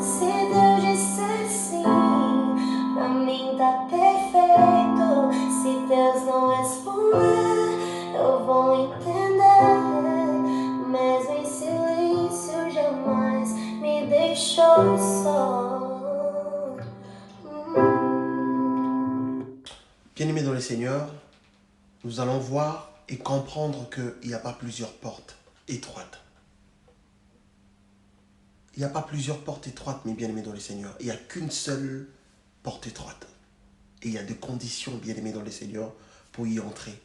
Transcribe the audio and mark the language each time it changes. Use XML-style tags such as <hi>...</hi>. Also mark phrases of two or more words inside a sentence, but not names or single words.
<pt>Se Deus disser sim, pra mim tá perfeito. Se Deus não responder, eu vou entender. Mesmo em silêncio, jamais me deixou só.</pt> <fr>Bien-aimés dans le Seigneur, nous allons voir et comprendre qu'il n'y a pas plusieurs portes étroites. Il n'y a pas plusieurs portes étroites, mes bien-aimés dans le Seigneur. Il n'y a qu'une seule porte étroite. Et il y a des conditions, bien-aimés dans le Seigneur, pour y entrer.</fr>